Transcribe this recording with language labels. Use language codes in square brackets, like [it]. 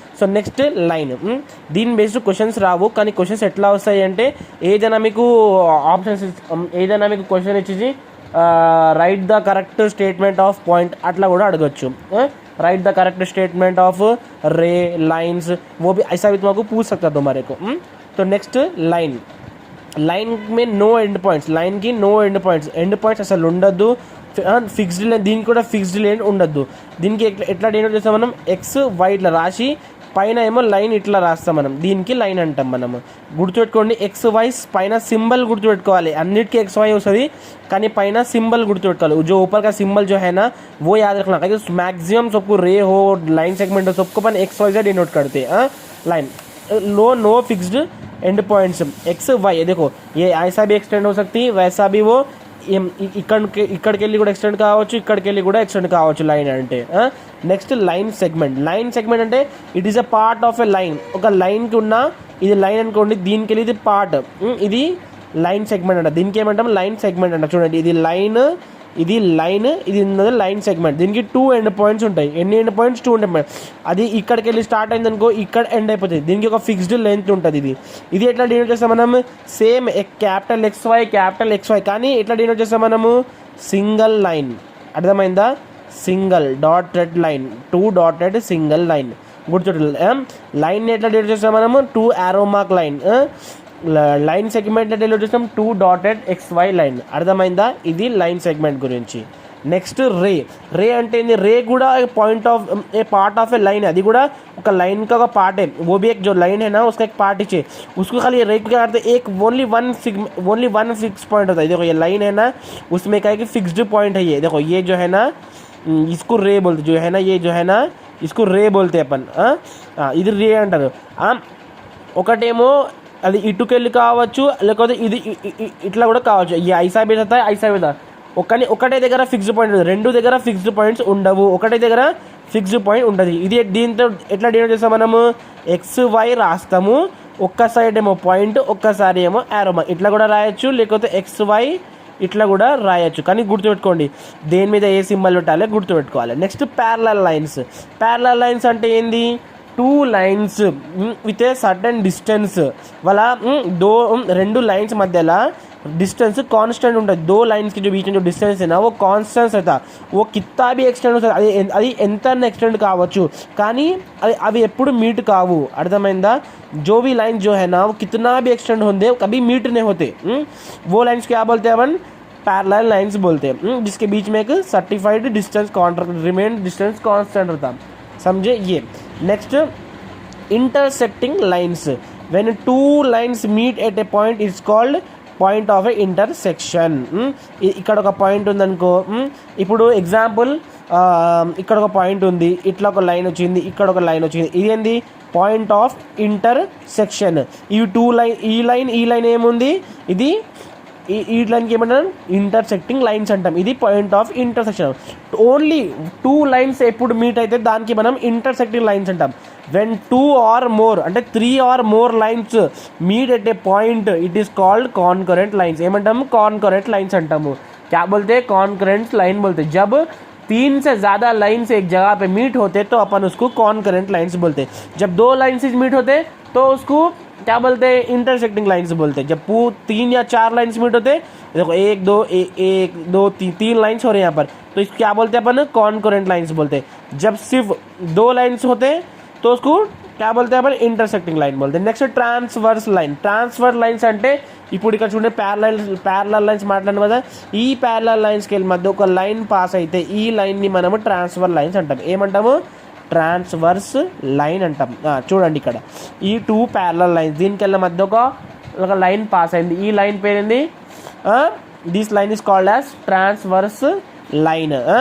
[te] So next line, దీని based questions రావు, కానీ questions ఎట్లా వస్తాయి అంటే ఏదైనా మీకు ఆప్షన్స్, ఏదైనా మీకు క్వశ్చన్ ఇచ్చేసి [en] write the correct statement of point [te] అట్లా కూడా అడగచ్చు। [en] write the correct statement of ray lines, [hi] वो भी ऐसा भी तुमको पूछ सकता है तुम्हारे को। तो नेक्स्ट लाइन में नो एंड पॉइंट्स, लाइन की नो एंड पॉइंट्स [te] అసలు ఉండద్దు। ఫిక్స్డ్ లైన్, దీనికి కూడా ఫిక్స్డ్ లైన్ ఉండద్దు। దీనికి ఎట్లా డినోట్ చేస్తాం మనం, ఎక్స్ వై ఇట్లా రాసి పైన ఏమో లైన్ ఇట్లా రాస్తాం మనం, దీనికి లైన్ అంటాం మనము। గుర్తుపెట్టుకోండి, ఎక్స్ వై పైన సింబల్ గుర్తుపెట్టుకోవాలి, అన్నిటికీ एक्स वाई వస్తుంది, కానీ పైన సింబల్ గుర్తుపెట్టుకోవాలి। [hi] जो ऊपर का सिंबल जो है ना वो याद रखना, क्योंकि मैक्सिमम सबको रे हो, लाइन सेगमेंट हो, सबको अपन एक्स वाई से डिनोट करते हैं। Line no fixed and points x Y, देखो ये ऐसा भी एक्सटेंड हो सकती है, वैसा भी वो [te] ఇక్కడికి వెళ్ళి కూడా ఎక్స్టెండ్ కావచ్చు, ఇక్కడికి వెళ్ళి కూడా ఎక్స్టెండ్ కావచ్చు లైన్ అంటే। నెక్స్ట్ లైన్ సెగ్మెంట్ అంటే [en] it is a part of a line, [te] ఒక లైన్కి ఉన్న ఇది లైన్ అనుకోండి, దీనికి వెళ్ళి ఇది పార్ట్, ఇది లైన్ సెగ్మెంట్ అంట, దీనికి ఏమంటాం లైన్ సెగ్మెంట్ అంట। చూడండి ఇది లైన్, ఇది ఉన్నది లైన్ సెగ్మెంట్, దీనికి 2 ఎండ్ పాయింట్స్ ఉంటాయి। ఎన్ని ఎండ్ పాయింట్స్, 2 ఎండ్ పాయింట్స్। అది ఇక్కడికి వెళ్ళి స్టార్ట్ అయింది అనుకో, ఇక్కడ ఎండ్ అయిపోతుంది, దీనికి ఒక ఫిక్స్డ్ లెంత్ ఉంటుంది। ఇది ఎట్లా డినోట్ చేస్తాం మనం, సేమ్ క్యాపిటల్ ఎక్స్ వై, కానీ ఎట్లా డినోట్ చేస్తాం మనము, సింగిల్ లైన్, అర్థమైందా, single dotted line, 2 dotted single line గుర్తు। లైన్ ఎట్లా డినోట్ చేస్తాం మనము, 2 arrow mark line. Line segment deliver చేస్తాం 2 డాటెడ్ ఎక్స్ వై లైన్, అర్థమైందా, ఇది లైన్ సెగ్మెంట్ గురించి। నెక్స్ట్ రే అంటే ఏంది, రే కూడా [hi] point of A part of A line है, [te] అది కూడా ఒక లైన్ [hi] का पार्ट है, वो भी एक जो लाइन है ना उसका एक पार्ट है, उसको खाली रे क्या करते हैं, एक ओनली वन फिक्स पॉइंट होता है। देखो ये लाइन है ना, उसमें क्या है कि फिक्स्ड पॉइंट है, ये देखो ये जो है ना इसको रे बोलते, जो है ना ये जो है ना इसको रे बोलते हैं अपन। [te] ఇది రే అంటారు। ఒకటేమో అది ఇటుకెళ్ళి కావచ్చు, లేకపోతే ఇది ఇట్లా కూడా కావచ్చు, ఈ ఐసా మీద ఒకటే దగ్గర ఫిక్స్డ్ పాయింట్ ఉంటుంది, 2 దగ్గర ఫిక్స్డ్ పాయింట్స్ ఉండవు, ఒకటే దగ్గర ఫిక్స్డ్ పాయింట్ ఉంటుంది। ఇది దీంతో ఎట్లా డినోట్ చేస్తాం మనము, ఎక్స్ వై రాస్తాము, ఒక్క సైడ్ ఏమో పాయింట్, ఒక్కసారి ఏమో యారో మార్క్, ఇట్లా కూడా రాయొచ్చు, లేకపోతే ఎక్స్ వై ఇట్లా కూడా రాయొచ్చు, కానీ గుర్తుపెట్టుకోండి దేని మీద ఏ సింబల్ పెట్టాలి గుర్తుపెట్టుకోవాలి। నెక్స్ట్ ప్యారలల్ లైన్స్ అంటే ఏంది, 2 lines with ఏ certain distance, వాళ్ళ 2 లైన్స్ మధ్యలో डिस्टेंस कांस्टेंट ఉంటుంది। [hi] 2 लाइन्स के जो बीच में जो डिस्टेंस है ना वो कांस्टेंट रहता, वो कितना भी एक्सटेंड हो सकता, [te] అది ఎంత एक्सटेंड కావచ్చు, కానీ అవి ఎప్పుడు మీట్ కావు, అర్థమైందా। [hi] जो भी लाइन जो है ना वो कितना भी एक्सटेंड होते कभी मीट नहीं होते, वो लाइन्स क्या बोलते हैं अपन, पैरेलल लाइन्स बोलते हैं, जिसके बीच में एक certified distance remain distance constant रहता, समझे ये। [en] Next intersecting lines, when 2 lines meet at a point is called point of a intersection. [te] ఇక్కడ ఒక పాయింట్ ఉందనుకో, ఇప్పుడు ఎగ్జాంపుల్ ఇక్కడ ఒక పాయింట్ ఉంది, ఇట్లా ఒక లైన్ వచ్చింది, ఇక్కడ ఒక లైన్ వచ్చింది, ఇదేంది పాయింట్ ఆఫ్ ఇంటర్సెక్షన్। ఈ 2 లైన్, ఈ లైన్ ఏముంది, ఇది ఈ లైన్కి ఏమంటాం ఇంటర్సెక్టింగ్ లైన్స్ అంటాం, ఇది point of intersection. Only 2 lines ఎప్పుడు మీట్ అయితే దానికి మనం ఇంటర్సెక్టింగ్ లైన్స్ అంటాం। [en] when 2 or more అంటే 3 or more lines meet at a point it is called concurrent lines, [te] ఏమంటాము [en] concurrent lines అంటాము। [hi] क्या बोलते हैं, concurrent line बोलते हैं। जब 3 से ज़्यादा लाइन्स एक जगह पे मीट होते तो अपन उसको कॉन्करेंट लाइन्स बोलते हैं। जब 2 लाइन्स मीट होते तो उसको क्या बोलते हैं, इंटरसेक्टिंग लाइन्स बोलते हैं। जब 3 या 4 लाइन्स मीट होते हैं, देखो 1 2 1 2 3 लाइन्स हो रहे हैं यहाँ पर, तो इसको क्या बोलते हैं अपन, कॉन्करेंट लाइन्स बोलते हैं। जब सिर्फ 2 लाइन्स होते हैं तो उसको क्या बोलते हैं अपन, इंटरसेक्टिंग लाइन बोलते हैं। [en] Next transverse line. [te] Transverse lines అంటే ఇప్పుడు ఇక్కడ చూడండి ప్యారలల్ లైన్స్ మాట్లాడిన కదా, ఈ ప్యారలల్ లైన్స్కి వెళ్ళి మధ్య ఒక లైన్ పాస్ అయితే ఈ లైన్ని మనము ట్రాన్స్ఫర్ లైన్స్ అంటాం. ఏమంటాము, ట్రాన్స్వర్స్ లైన్ అంటాం. చూడండి ఇక్కడ ఈ 2 ప్యారలల్ లైన్స్, దీనికెళ్ళ మధ్య ఒక లైన్ పాస్ అయింది, ఈ లైన్ పేరుంది, [en] This line is called as transverse line.